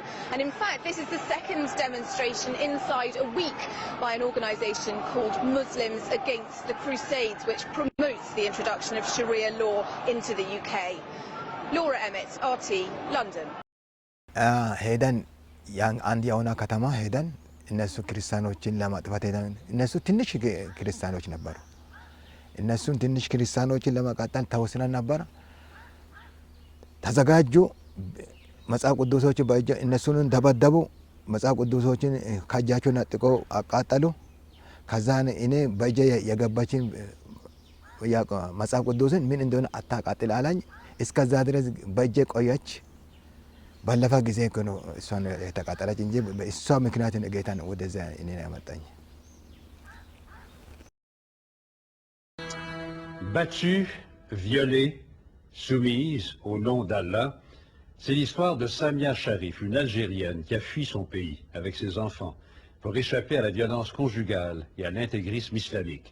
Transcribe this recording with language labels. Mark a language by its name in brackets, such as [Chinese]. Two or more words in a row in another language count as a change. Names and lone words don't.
[English] And in fact, this is the second demonstration inside a week by an organisation called Muslims Against the Crusades, which promotes the introduction of Sharia law into the UK. Laura Emmett, RT, London. [Amharic] ያን አንድ ያውና ከተማ ሄደን እነሱ ክርስቲያኖችን ለማጥፋት ሄደን እነሱ ትንሽ ክርስቲያኖች ነበሩ እነሱን ትንሽ ክርስቲያኖችን ለማቃጠል ተወስነን ነበር ተዘጋጁ መጽሐፍ ቅዱሶች በእጅ እነሱን ደበደቡ መጽሐፍ ቅዱሶችን ካጃቸው ነጥቀው አቃጠሉ ከዛን እኔ በእጅ የገባችን መጽሐፍ ቅዱስን ምን እንደሆነ አታቃጥል አላኝ እስከዛ ድረስ በእጅ ቆየች ባለፈ ጊዜ ነው እሷን የተቃጠለች እንጂ እሷ ምክንያት ነው ጌታን ወደዛ እኔ ያመጣኝ [French] Battue, violée, soumise au nom d'Allah, c'est l'histoire de Samia Sharif, une Algérienne qui a fui son pays avec ses enfants pour échapper à la violence conjugale et à l'intégrisme islamique.